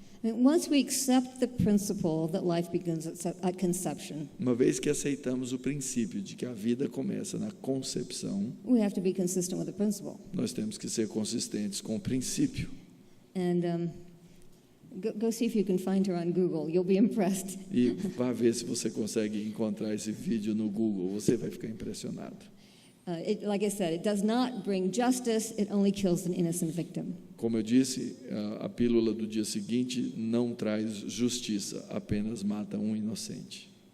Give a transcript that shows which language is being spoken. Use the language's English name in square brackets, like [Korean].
[English] Once we accept the principle that life begins at conception, [Portuguese] Uma vez que aceitamos o princípio de que a vida começa na concepção, [English] we have to be consistent with the principle. [Portuguese] nós temos que ser consistentes com o princípio. [English] And go see if you can find her on Google. You'll be impressed. [Portuguese] E vá ver se você consegue encontrar esse vídeo no Google, você vai ficar impressionado. [English] Like I said, it does not bring justice, it only kills an innocent victim. [Portuguese] Como eu disse, a pílula do dia seguinte não traz justiça, apenas mata um inocente.